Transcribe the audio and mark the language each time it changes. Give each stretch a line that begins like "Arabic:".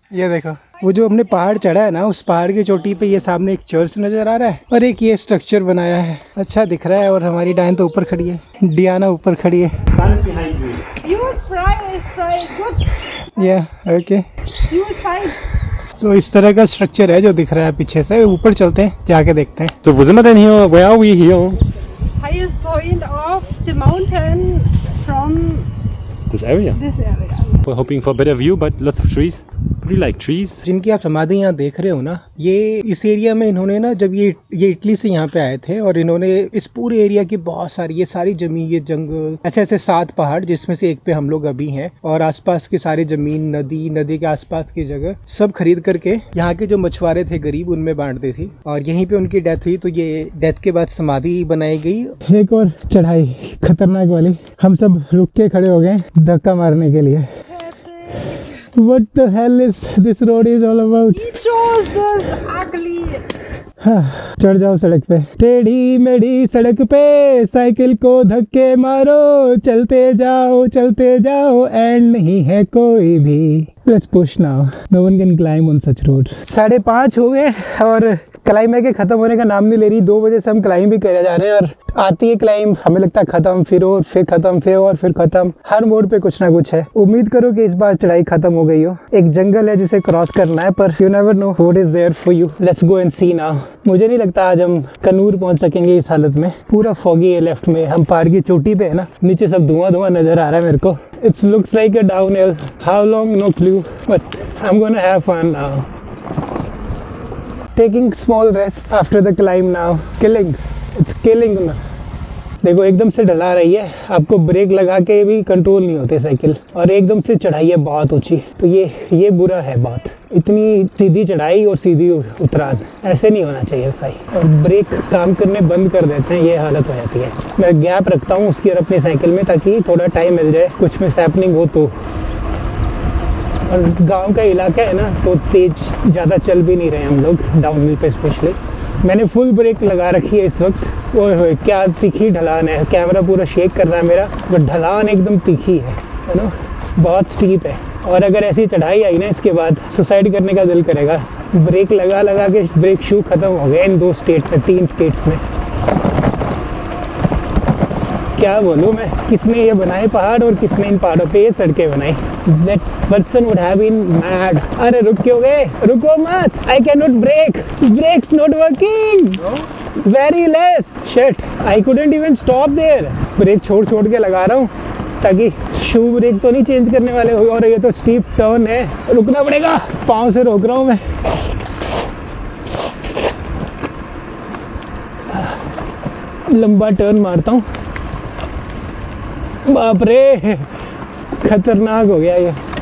Hindi: ये देखो, वो जो हमने पहाड़ चढ़ा है ना, उस पहाड़ की चोटी पे ये सामने एक चर्च नजर आ रहा है और एक ये स्ट्रक्चर बनाया है, अच्छा दिख रहा है। और हमारी डायन तो ऊपर खड़ी है, डियाना ऊपर खड़ी है।
English: Sun is behind you. You is fine. Good. या okay, You is fine.
Hindi: सो इस तरह का स्ट्रक्चर है जो दिख रहा है पीछे से। ऊपर चलते हैं, जाके देखते हैं।
German: So, wo sind wir denn hier?
English: Where are we here? Highest point of the mountain from This area. this area. We're hoping for a better view, but lots of trees. Pretty like trees.
Hindi: जिनकी आप समाधि यहाँ देख रहे हो ना, ये इस एरिया में इन्होंने ना, जब ये इटली से यहाँ पे आए थे और इन्होंने इस पूरे एरिया की बहुत सारी, ये सारी जमीन, ये जंगल, ऐसे ऐसे 7 पहाड़ जिसमें से एक पे हम लोग अभी हैं, और आसपास की सारी जमीन, नदी के आसपास की जगह सब खरीद करके यहाँ के जो मछुआरे थे गरीब, उनमें बांट दी थी। और यहीं पे उनकी डेथ हुई, तो ये डेथ के बाद समाधि बनाई गई। एक और चढ़ाई खतरनाक वाली, हम सब रुक के खड़े हो गए धक्का मारने के लिए।
English: What the hell is this road is all about? He chose this ugly.
Hindi: हाँ, चढ़ जाओ सड़क पे, टेढ़ी मेढ़ी सड़क पे साइकिल को धक्के मारो, चलते जाओ एंड नहीं है कोई भी।
English: Let's push now. No one can climb on such roads.
Hindi: 5:30 हो गए और क्लाइंब है कि खत्म होने का नाम नहीं ले रही। 2 बजे से हम क्लाइंब भी करे जा रहे हैं और आती है क्लाइंब, हमें लगता है खत्म, फिर खत्म, फिर खत्म। हर मोड़ पे कुछ ना कुछ है। उम्मीद करो कि इस बार चढ़ाई खत्म हो गई हो। एक जंगल है जिसे क्रॉस करना है, पर
English: You never know what is there for you. Let's go and see now.
Hindi: मुझे नहीं लगता आज हम कनूर पहुंच सकेंगे इस हालत में। पूरा फॉगी है लेफ्ट में, हम पहाड़ की चोटी पे है ना, नीचे सब धुआं नजर आ रहा है मेरे को।
English: It's looks like a down hill, how long no clue, but I am gonna have fun now. Taking small rest after the climb now. It's killing ना।
Hindi: देखो एकदम से ढला रही है, आपको ब्रेक लगा के भी कंट्रोल नहीं होते साइकिल, और एकदम से चढ़ाई है बहुत ऊंची, तो ये बुरा है बात। इतनी सीधी चढ़ाई और सीधी उतरान, ऐसे नहीं होना चाहिए भाई। और ब्रेक काम करने बंद कर देते हैं, ये हालत हो जाती है। मैं गैप रखता हूँ उसकी और अपनी साइकिल में, ताकि थोड़ा टाइम मिल जाए, कुछ मिस हैपनिंग हो तो। और गांव का इलाका है ना, तो तेज ज़्यादा चल भी नहीं रहे हम लोग डाउनहिल पे स्पेशली। मैंने फुल ब्रेक लगा रखी है इस वक्त। ओए होए क्या तीखी ढलान है, कैमरा पूरा शेक कर रहा है मेरा, बट ढलान एकदम तीखी है ना, बहुत स्टीप है। और अगर ऐसी चढ़ाई आई ना, इसके बाद सुसाइड करने का दिल करेगा। ब्रेक लगा के ब्रेक शू ख़त्म हो गए इन 3 स्टेट्स में। क्या बोलूँ मैं, किसने ये बनाए पहाड़ और किसने इन पहाड़ों पे ये सड़कें बनाई।
English: That person would have been mad.
Hindi: अरे रुक क्यों गए, रुको मत,
English: I cannot brake, brakes not working, very less, shit, I couldn't even stop there।
Hindi: Break छोड़ के लगा रहा हूँ, ताकि शू ब्रेक तो नहीं चेंज करने वाले हो। और ये तो स्टीप टर्न है, रुकना पड़ेगा, पाँव से रोक रहा हूँ मैं। लंबा टर्न मारता हूँ, बाप रे खतरनाक हो गया ये।